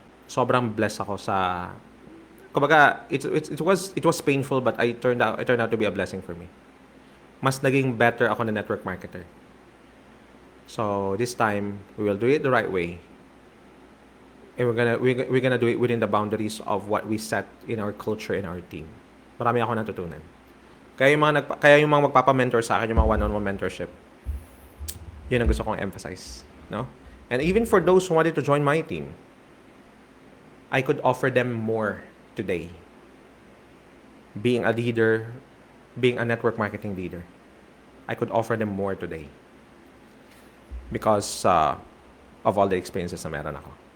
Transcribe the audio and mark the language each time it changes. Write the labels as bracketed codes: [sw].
[tl] Sobrang blessed ako sa, kumbaga, [en] it was painful, but it turned out to be a blessing for me. [tl] Mas naging better ako na [en] network marketer. So this time we will do it the right way, and we're gonna do it within the boundaries of what we set in our culture in our team. [tl] Marami ako natutunan. Kaya yung mga magpapa-mentor sa akin, yung mga one-on-one mentorship, yun ang gusto kong emphasize, no? [en] And even for those who wanted to join my team, I could offer them more today. Being a leader, being a network marketing leader, I could offer them more today because of all the experiences [tl] na meron ako.